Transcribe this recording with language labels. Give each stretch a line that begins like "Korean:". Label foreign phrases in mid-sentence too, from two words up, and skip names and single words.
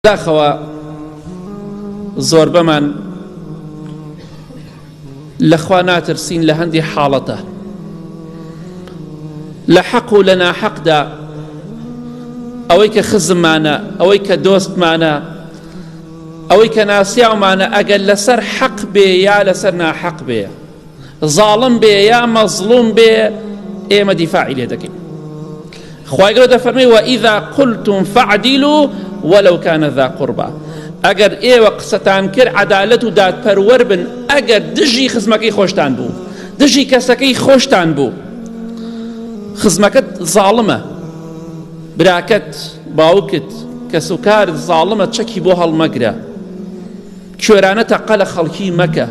Central Kurdish: داخەوە زۆر بەمان لەخوا ناترسین لە هەندی حاڵەتە، لە حەق و لە ناحەقدا، ئەوەی کە خزممانە، ئەوەی کە دۆستمانە، ئەوەی کە ناسیاومانە، ئەگەر لەسەر حەق بێ یا لەسەر ناحەق بێ، زاڵم بێ یا مەزلوم بێ، ئێمە دیفاعی لێ دەکەین. خوای گەورە دەفەرمێ
Arabic: وَإِذَا قُلْتُمْ فَاعْدِلُوا وَلَوْ كَانَ ذَا قُرْبَى.
Central Kurdish: ئەگەر ئێوە قسەتان کرد عەدالەت و دادپەروەر بن، ئەگەر دژی خزمەکەی خۆشتان بوو، دژی کەسەکەی خۆشتان بوو، خزمەکەت زاڵمە، براکەت، باوکت، کەسوکارت زاڵمە، چەکی بۆ هەڵمەگرە، کوێرانە تەقە لە خەڵکی مەکە.